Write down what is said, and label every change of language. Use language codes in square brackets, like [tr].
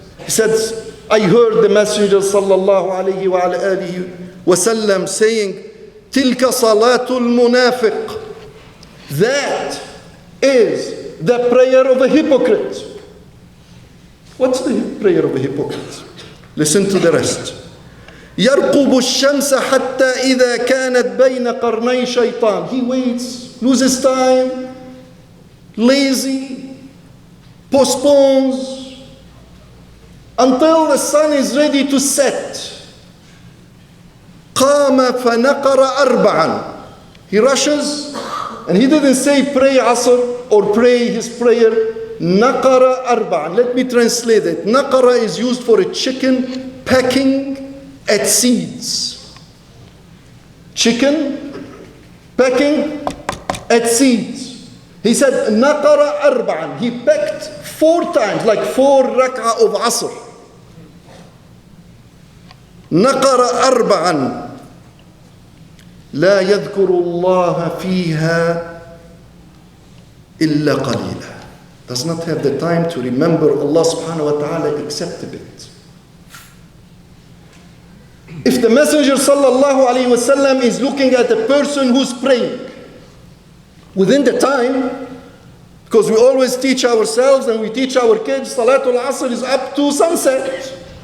[en] He said, I heard the Messenger sallallahu alaihi wa alihi wasallam saying, [ar] "Tilka salatul munafiq." [en] That is the prayer of a hypocrite. What's the prayer of a hypocrite? Listen to the rest. [ar] يرقب الشمس حتى إذا كانت بين قرني شيطان. [en] He waits, loses time, lazy, postpones until the sun is ready to set. [ar] قام فنقر أربعا. [en] He rushes, and he didn't say pray Asr or pray his prayer. [ar] نقر أربعا. [en] Let me translate it. نقر is used for a chicken pecking at seeds. Chicken pecking at seeds. He said, [ar] نقر أربعا. [en] He pecked 4 times, like 4 rak'ah of Asr. [ar] نقر أربعا. لا يذكر الله فيها إلا قليلا. [en] Does not have the time to remember Allah subhanahu wa ta'ala except a bit. If the Messenger sallallahu alayhi wa sallam is looking at a person who's praying, within the time, Because we always teach ourselves and we teach our kids, Salatul Asr is up to sunset.